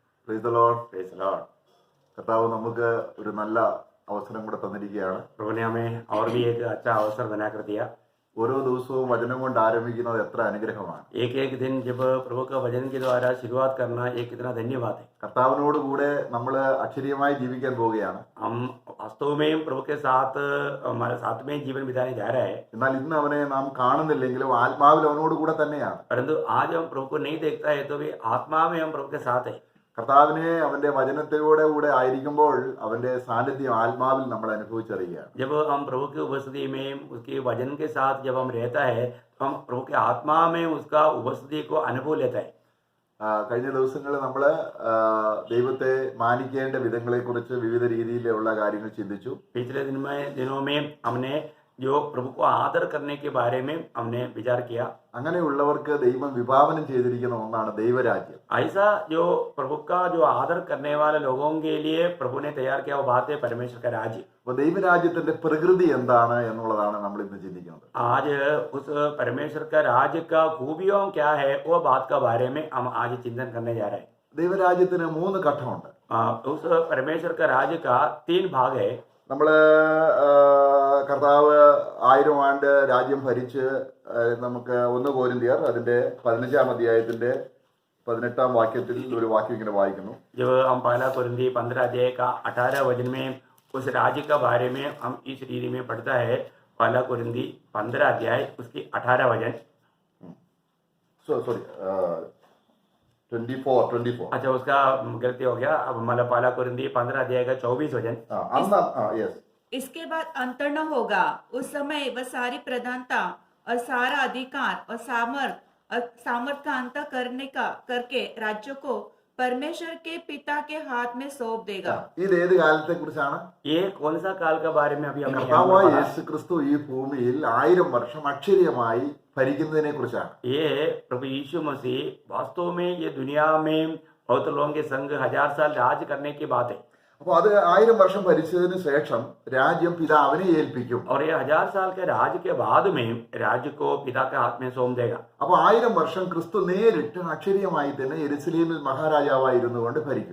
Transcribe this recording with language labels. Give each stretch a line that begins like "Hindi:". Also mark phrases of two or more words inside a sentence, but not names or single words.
English: Praise the Lord. Praise the Lord.
Malayalam: കർത്താവ് നമുക്ക് ഒരു നല്ല അവസരം കൂടെ തന്നിരിക്കുകയാണ്.
Hindi: प्रभु ने हमें और भी एक अच्छा अवसर बनाकर दिया।
Malayalam: ഓരോ ദിവസവും വചനം കൊണ്ട് ആരംഭിക്കുന്നത് എത്ര അനുഗ്രഹമാണ്.
Hindi: एक एक दिन जब प्रभु का वचन के द्वारा शुरुआत करना एक कितना धन्यवाद है।
Malayalam: കർത്താവിനോട് കൂടെ നമ്മൾ അക്ഷരീയമായി ജീവിക്കാൻ പോവുകയാണ്.
Hindi: हम वास्तव में प्रभु के साथ हमारे साथ में जीवन बिताने जा रहा है,
Malayalam: എന്നാൽ ഇന്ന് അവനെ നാം കാണുന്നില്ലെങ്കിലും ആത്മാവിൽ അവനോട് കൂടെ തന്നെയാണ്.
Hindi: परंतु आज हम प्रभु को नहीं देखता है तो भी आत्मा में हम प्रभु के साथ है।
Malayalam: കർത്താവിനെ അവന്റെ വചനത്തിലൂടെ കൂടെ ആയിരിക്കുമ്പോൾ അവന്റെ സാന്നിധ്യം ആത്മാവിൽ നമ്മൾ അനുഭവിച്ചറിയുകയാണ്.
Hindi: जब हम प्रभु की उपस्थिति में उसके वचन के साथ जब हम रहता है तो हम प्रभु के आत्मा में उसका उपस्थिति को अनुभव लेता है।
Malayalam: കഴിഞ്ഞ ദിവസങ്ങളിൽ നമ്മൾ ദൈവത്തെ മാനിക്കേണ്ട വിധങ്ങളെക്കുറിച്ച് വിവിധ രീതിയിലുള്ള കാര്യങ്ങൾ ചിന്തിച്ചു.
Hindi: पिछले दिनों में हमने जो प्रभु को आदर करने के बारे में हमने विचार किया।
Malayalam: അങ്ങനെയുള്ളവർക്ക് ദൈവം വിഭാവനം ചെയ്തിരിക്കുന്ന ഒന്നാണ് ദൈവരാജ്യം.
Hindi: ऐसा जो प्रभु का जो आदर करने वाले लोगों के लिए प्रभु ने तैयार किया वो बात है परमेश्वर का राज्य।
Malayalam: അപ്പോൾ ദൈവരാജ്യത്തിന്റെ പ്രകൃതി എന്താണ് എന്നുള്ളതാണ് നമ്മൾ ഇന്ന് ചിന്തിക്കുന്നത്.
Hindi: आज उस परमेश्वर का राज्य का खूबियों क्या है वो बात का बारे में हम आज चिंतन करने जा रहे हैं।
Malayalam: ദൈവരാജ്യത്തിന് 3 ഘട്ടമുണ്ട്.
Hindi: उस परमेश्वर का राज्य का 3 भाग है।
Malayalam: നമ്മൾ കർത്താവ് 1000 ആണ്ട് രാജ്യം ഭരിച്ച് നമുക്ക് 1 കൊരിന്ത്യർ അതിന്റെ 15-ാം അധ്യായത്തിന്റെ 18-ാം വാക്യത്തിൽ ഒരു വാക്യം ഇങ്ങനെ വായിക്കുന്നു.
Hindi: जब हम पहला कुरिन्थी 15 अध्याय का 18 वचन में उस राज्य के बारे में हम इस रीति में पढ़ता है। पहला कुरिन्थी 15 अध्याय उसकी 18 वचन।
English: സോറി 24.
Hindi: अच्छा, उसका गलती हो गया। अब मतलब पहला कुरिन्थी 15 अध्याय का 24 वचन।
English: യെസ്.
Hindi: इसके बाद अंतर न होगा। उस समय वह सारी प्रधानता और सारा अधिकार और सामर्थ का अंत करके राज्यों को परमेश्वर के पिता के हाथ में सौंप देगा।
Malayalam: ഇത് ഏത് കാലത്തെ കുറിച്ചാണ്?
Hindi: ये कौन सा काल के बारे में अभी हमने यहाँ
Malayalam: കർത്താവായ
Hindi: पर पढ़ा?
Malayalam: യേശു ക്രിസ്തു ഈ ഭൂമിയിൽ 1000 വർഷം അക്ഷരീയമായി ഭരിക്കുന്നതിനെ കുറിച്ചാണ്.
Hindi: ये प्रभु यीशु मसीह वास्तव में ये दुनिया में बहुत लोगों के संग 1000 साल राज करने की बात है।
Malayalam: അപ്പോൾ അത് 1000 വർഷം ഭരിച്ചതിന് ശേഷം രാജ്യം പിതാവിനെ ഏൽപ്പിക്കും.
Hindi: और ये 1000 साल के राज के बाद में राज्य को पिता के हाथ में सौंप देगा।
Malayalam: അപ്പോൾ 1000 വർഷം ക്രിസ്തു നേരിട്ട് അക്ഷരീയമായി തന്നെ യെരുശലേമിൽ മഹാരാജാവായിരുന്നു കൊണ്ട് ഭരിക്കും.